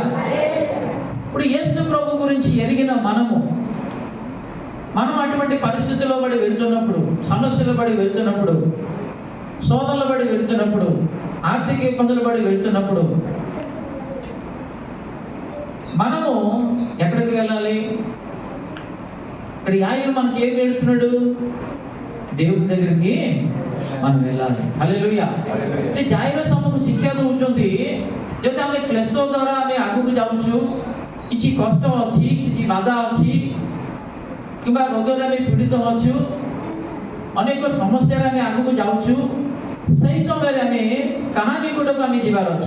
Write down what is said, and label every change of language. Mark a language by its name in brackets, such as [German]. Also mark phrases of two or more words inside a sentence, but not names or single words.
[Telugu] ఇప్పుడు యేసు ప్రభు గురించి ఎరిగిన మనం అటువంటి పరిస్థితుల్లో పడి వెళ్తున్నప్పుడు, సమస్యలు పడి వెళ్తున్నప్పుడు, శోధనలు పడి వెళ్తున్నప్పుడు, ఆర్థిక ఇబ్బందులు పడి వెళ్తున్నప్పుడు మనము ఎక్కడికి వెళ్ళాలి? ఇక్కడ ఆయన మనకి ఏం నేర్పుతున్నాడు? దేవుడి దగ్గరికి మనం వెళ్ళాలి. హల్లెలూయా. [Odia] అంటే ଜାଇରସ୍ ଆମକୁ ଶିକ୍ଷା ଦଉଛନ୍ତି ଯଦି ଆମେ କ୍ଲେଶ ଦ୍ୱାରା ଆମେ ଆଗକୁ ଯାଉଛୁ, କିଛି କଷ୍ଟ ଅଛି, କିଛି ବାଧା ଅଛି, କିମ୍ବା ରୋଗରେ ଆମେ ପୀଡ଼ିତ ଅଛୁ, ଅନେକ ସମସ୍ୟାରେ ଆମେ ଆଗକୁ ଯାଉଛୁ, ସେହି ସମୟରେ ଆମେ କାହା ନିକଟକୁ ଆମେ ଯିବାର ଅଛି?